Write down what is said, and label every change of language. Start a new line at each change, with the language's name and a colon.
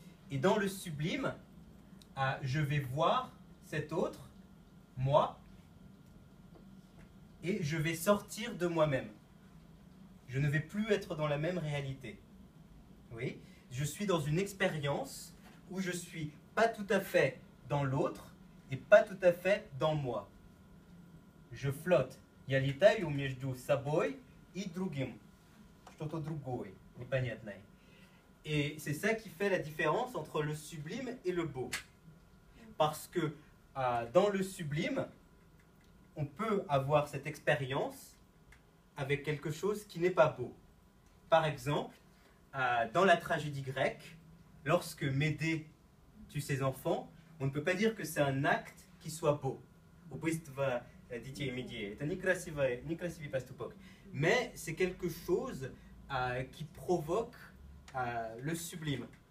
French: Et dans le sublime, je vais voir cet autre, moi, et je vais sortir de moi-même. Je ne vais plus être dans la même réalité. Oui, je suis dans une expérience où je suis pas tout à fait dans l'autre et pas tout à fait dans moi. Je flotte.
Russian: Я летаю между собой и другим. Что-то другое, непонятное.
French: Et c'est ça qui fait la différence entre le sublime et le beau. Parce que dans le sublime, on peut avoir cette expérience avec quelque chose qui n'est pas beau. Par exemple, dans la tragédie grecque, lorsque Médée tue ses enfants, on ne peut pas dire que c'est un acte qui soit beau.
Russian: Убийство детей Медеи. Это некрасивый поступок.
French: Mais c'est quelque chose qui provoque le sublime.